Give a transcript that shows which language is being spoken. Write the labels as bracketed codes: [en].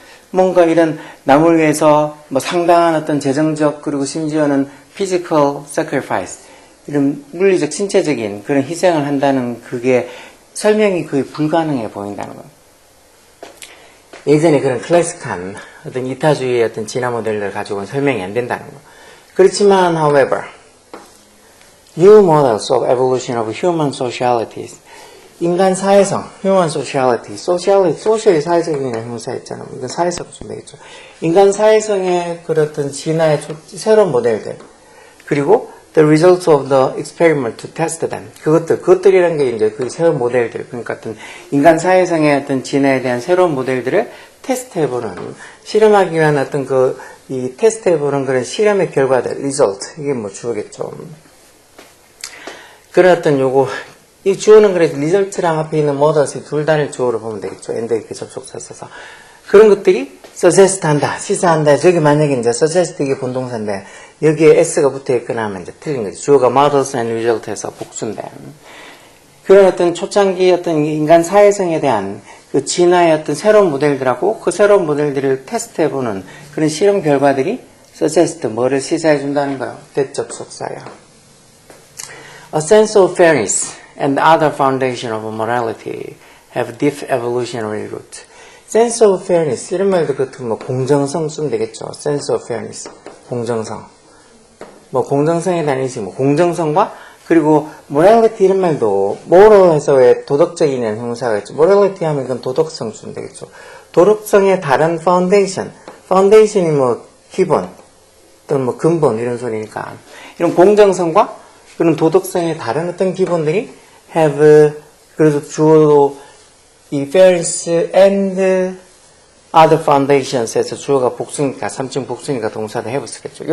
[ko] 뭔가 이런 남을 위해서 뭐 상당한 어떤 재정적 그리고 심지어는 [en] physical sacrifice [ko] 이런 물리적 신체적인 그런 희생을 한다는 그게 설명이 거의 불가능해 보인다는 거예요. 예전에 그런 클래식한 어떤 이타주의의 어떤 진화 모델을 가지고는 설명이 안 된다는 거예요. 그렇지만 [en] however new models of evolution of human socialities [ko] 인간 사회성, [en] human sociality, social이 [ko] 사회적인 형사였잖아. 이건 사회성 좀 되겠죠. 인간 사회성의 그런 진화의 새로운 모델들, 그리고 [en] the results of the experiment to test them. [ko] 그것들이란 게 이제 그 새로운 모델들, 그러니까 어떤 인간 사회성의 어떤 진화에 대한 새로운 모델들을 테스트해보는, 실험하기 위한 어떤 이 테스트해보는 그런 실험의 결과들, result. 이게 뭐 주어겠죠. 그런 어떤 이 주어는 그래서 리절트랑 앞에 있는 models이 둘 다를 주어로 보면 되겠죠. and 이렇게 접속사 써서. 그런 것들이 suggest 한다, 시사한다. 저기 만약에 이제 suggest 이게 본동사인데 여기에 s가 붙어 있거나 하면 이제 틀린 거죠. 주어가 [en] models and result [ko] 에서 복수인데. 그런 어떤 초창기 어떤 인간 사회성에 대한 그 진화의 어떤 새로운 모델들하고 그 새로운 모델들을 테스트해보는 그런 실험 결과들이 suggest 뭐를 시사해준다는 거예요. 대접속사야. [en] A sense of fairness and other foundation of morality have deep evolutionary root. [ko] sense of fairness 이런 말도 그렇고 뭐 공정성 쓰면 되겠죠. sense of fairness 공정성 뭐 공정성에 대한 인식 뭐 공정성과 그리고 morality 이런 말도 moral에서 왜 도덕적인 형사가 있죠. morality 하면 이건 도덕성 쓰면 되겠죠. 도덕성의 다른 foundation이 뭐 기본 또는 뭐 근본 이런 소리니까 이런 공정성과 그런 도덕성의 다른 어떤 기본들이 have 그래서 주어도 이 [en] fairness and other foundations [ko] 에서 주어가 복수니까 3층 복수니까 동사도 have 쓰겠죠.